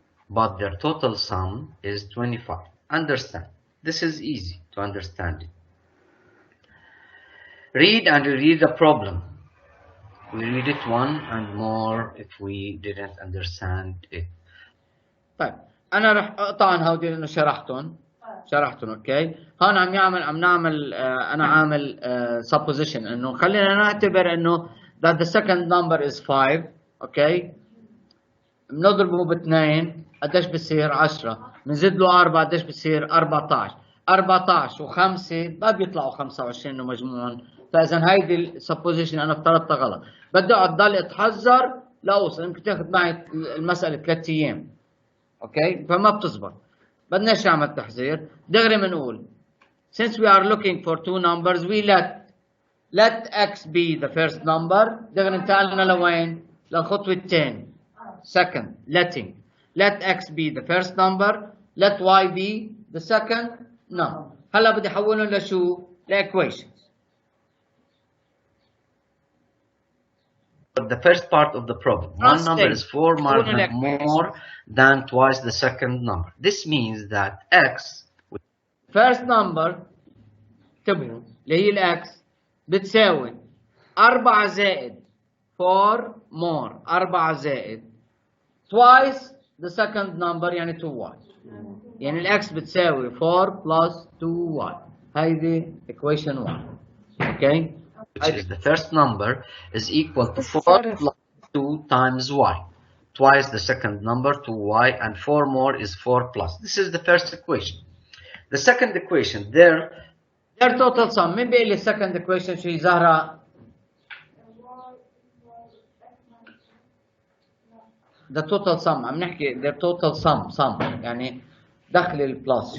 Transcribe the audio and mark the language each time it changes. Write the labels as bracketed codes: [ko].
[en] But their total sum is 25. Understand. This is easy to understand it. Read and reread the problem. We read it one and more if we didn't understand it. [ar] طيب أنا رح أقطع عن هودي لأنه شرحتهم. أوكي. هون عم نعمل أنا عامل supposition إنه خلينا نعتبر إنه [en] that the second number is 5. [ar] أوكي. بنضربه باثنين قديش بصير 10. بنزيد له 4 قديش بصير 14. 14 و5 ما بيطلعوا 25 انه مجموعهم. فاذا هيدي السبوزيشن انا افترضتها غلط. بدي اقعد ضل اتحذر لاوصل. يمكن تاخذ معي المساله 3 ايام. اوكي فما بتزبط. بدناش نعمل تحذير دغري بنقول [en] since we are looking for two numbers we let let x be the first number. [ar] دغري انتقلنا لوين؟ للخطوتين. [en] Second, let x be the first number, let y be the second number. [ar] هلا بدي احولهم لشو؟ لإيكويشنز. [en] The first part of the problem, one number is 4 marginally more than twice the second number. This means that x, first number [ar] انتبهوا اللي هي الاكس بتساوي 4 زائد [en] 4 more [ar] 4 زائد [en] twice the second number [ar] يعني 2y. يعني الاكس بتساوي 4 plus 2y. هيدي equation 1. [en] Okay? which is the first number, is equal to 4 plus 2 times y. Twice the second number, 2y, and 4 more is 4 plus. This is the first equation. The second equation, their total sum. [ar] مين بيقول لي [en] second equation [ar] شو هي زهرة؟ [en] the total sum. [ar] عم نحكي [en] their total sum [ar] يعني دخل البلس.